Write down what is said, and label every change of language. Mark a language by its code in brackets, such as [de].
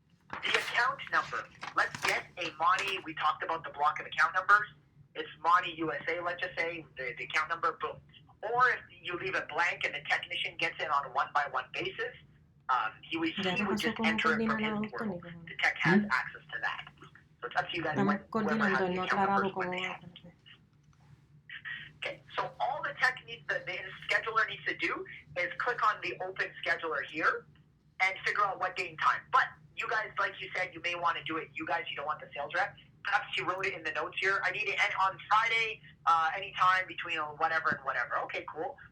[en] The account number. Let's get a Monty. We talked about the block of account numbers. It's Monty USA, let's just say, the account number, boom. Or if you leave it blank and the technician gets it on a one-by-one basis, he would just enter it from his portal. The tech has access to that. So it's up to you guys. [es] Estamos coordinando, no aclarado cómo va. [en] Okay, so all the scheduler needs to do is click on the open scheduler here, and figure out what date and time. But you guys, like you said, you may want to do it. You guys, you don't want the sales rep. Perhaps you wrote it in the notes here. I need it on Friday, anytime between whatever and whatever. Okay, cool.